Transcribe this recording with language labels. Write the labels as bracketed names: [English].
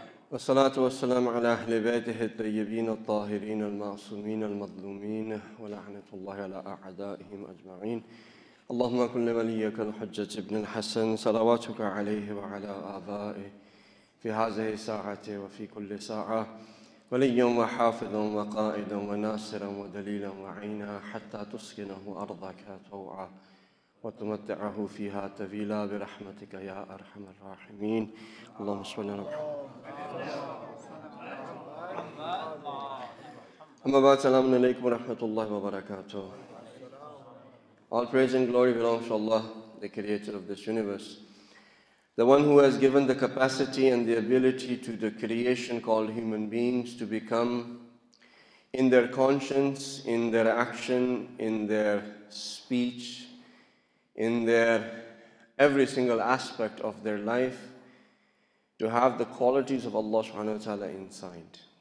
[Arabic] والصلاة والسلام على أهل بيته الطيبين الطاهرين المعصومين المظلومين ولعنة الله على أعدائهم أجمعين اللهم كن لوليك الحجة ابن الحسن صلواتك عليه وعلى آبائه في هذه الساعة وفي كل ساعة وليا وحافظا وقائدا وناصرا ودليلا وعينا حتى تسكنه أرضك طوعا وتمتعه فيها طويلا برحمتك يا أرحم الراحمين اللهم صل على محمد. أما بعد السلام عليكم ورحمة الله وبركاته. [English] All praise and glory belongs to Allah, the creator of this universe, the one who has given the capacity and the ability to the creation called human beings to become, in their conscience, in their action, in their speech, in their every single aspect of their life, to have the qualities of Allah subhanahu wa ta'ala inside.